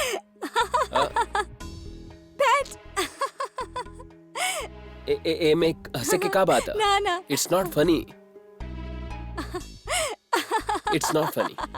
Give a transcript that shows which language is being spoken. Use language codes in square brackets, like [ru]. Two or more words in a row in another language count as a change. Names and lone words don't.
[bho] ए में हंसे के का बात है? ना [en] It's not funny. It's not funny.